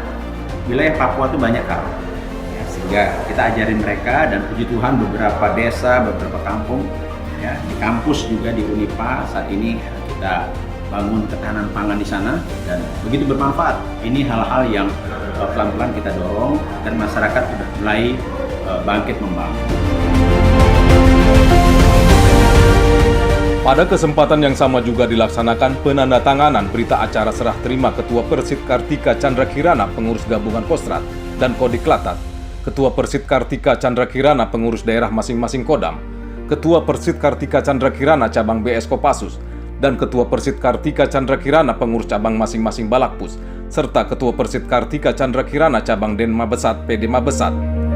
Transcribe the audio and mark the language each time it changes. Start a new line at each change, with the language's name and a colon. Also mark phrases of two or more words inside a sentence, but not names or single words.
Indonesian: Wilayah Papua itu banyak karang, ya, sehingga kita ajarin mereka, dan puji Tuhan beberapa desa, beberapa kampung, ya, di kampus juga di Unipa saat ini kita bangun ketahanan pangan di sana, dan begitu bermanfaat. Ini hal-hal yang pelan-pelan kita dorong, dan masyarakat sudah mulai bangkit membangun. Pada kesempatan yang sama juga dilaksanakan penandatanganan berita acara serah terima Ketua Persit Kartika Chandra Kirana pengurus gabungan Kostrad dan Kodiklatat, Ketua Persit Kartika Chandra Kirana pengurus daerah masing-masing Kodam, Ketua Persit Kartika Chandra Kirana cabang BS Kopassus, dan Ketua Persit Kartika Chandra Kirana pengurus cabang masing-masing Balakpus, serta Ketua Persit Kartika Chandra Kirana cabang Denma Besat PD Mabesat.